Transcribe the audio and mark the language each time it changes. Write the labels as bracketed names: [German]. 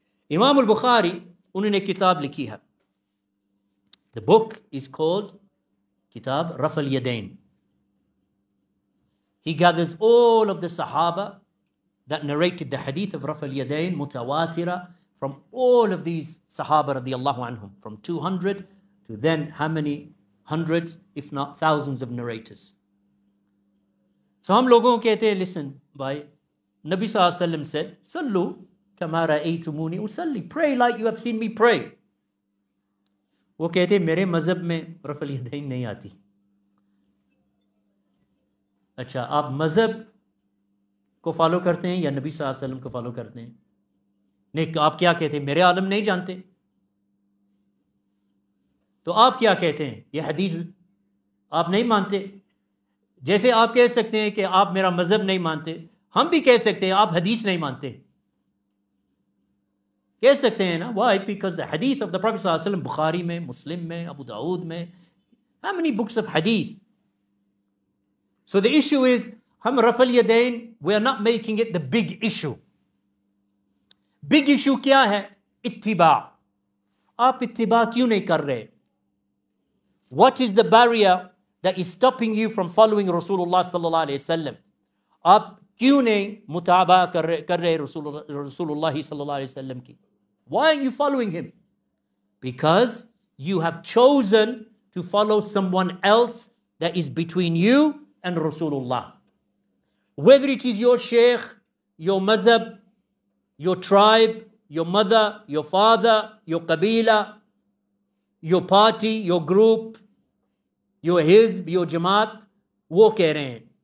[Hindi] Imam al-Bukhari, उन्होंने किताब लिखी है. [English] The book is called Kitab Rafal Yadain. He gathers all of the Sahaba that narrated the hadith of Rafal Yadain, mutawatira, from all of these Sahaba radiyallahu anhum, from 200 to then how many hundreds, if not thousands of narrators. So [Hindi] हम लोगों को कहते हैं [English] listen भाई, Nabi sallallahu alaihi wasallam said [Arabic] sallu kama ra'aytumuni usalli, [English] pray like you have seen me pray. [Hindi] वो कहते हैं मेरे मज़हब में रफ़ल यदैन नहीं आती. अच्छा, आप मज़हब को फॉलो करते हैं या नबी सल्लल्लाहु अलैहि वसल्लम को फॉलो करते हैं? नहीं, आप क्या कहते हैं? मेरे आलम नहीं जानते, तो आप क्या कहते हैं? ये हदीस आप नहीं मानते. जैसे आप कह सकते हैं कि आप मेरा मज़हब नहीं मानते, हम भी कह सकते हैं आप हदीस नहीं मानते. कह सकते हैं ना. [English] Why? Because the hadith of the Prophet sallallahu alaihi wasallam, Bukhari में, Muslim में, Abu Dawood में, how many books of hadith? So the issue is, [Hindi] हम ruffle यदैन, [English] we are not making it the big issue. Big issue [Hindi] क्या है? इत्तिबा. आप इत्तिबा क्यों नहीं कर रहे? [English] What is the barrier that is stopping you from following Rasulullah sallallahu alaihi wasallam? [Hindi] आप क्यों नहीं मुताबा कर रहे Rasulullah sallallahu alaihi wasallam की? [English] Why are you following him? Because you have chosen to follow someone else that is between you and Rasulullah. Whether it is your sheikh, your mazhab, your tribe, your mother, your father, your qabila, your party, your group, your hizb, your jamaat, [Hindi] wo keh rahe hain.